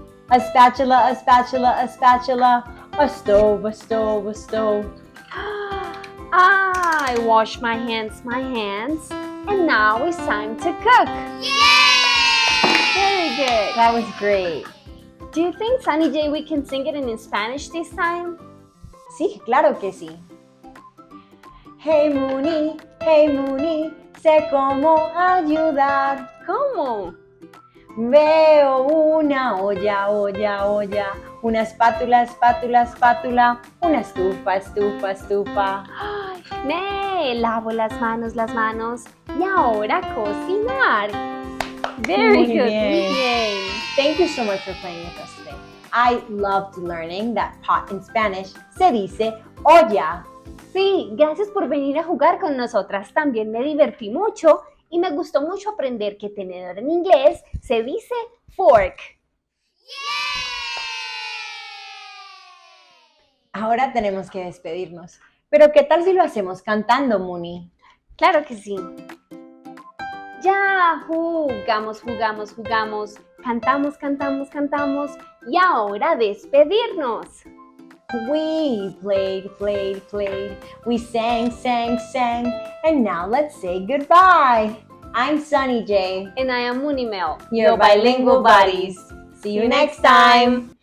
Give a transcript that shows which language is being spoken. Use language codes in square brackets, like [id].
[en] A spatula, a spatula, a spatula. A stove, a stove, a stove. I wash my hands, and now it's time to cook. Yay! Very good. That was great. Do you think, Sunny J, we can sing it in Spanish this time? [es] Sí, claro que sí. Hey Moony, sé cómo ayudar. ¿Cómo? Veo una olla, olla, olla. Una espátula, espátula, espátula. Una estufa, estufa, estufa. Ay, me lavo las manos. Y ahora cocinar. Very Muy [en] good. [es] bien. Muy bien. [en] Thank you so much for playing with us today. I loved learning that pot in Spanish [es] se dice olla. Sí, gracias por venir a jugar con nosotras. También me divertí mucho y me gustó mucho aprender que tenedor en inglés se dice fork. Ahora tenemos que despedirnos. Pero ¿qué tal si lo hacemos cantando, Moony? Claro que sí. Ya jugamos. Cantamos. Y ahora despedirnos. [en] We played, played, played. We sang, sang, sang. And now let's say goodbye. I'm Sunny J. And I am Moony Mel, Your bilingual buddies. See you next time.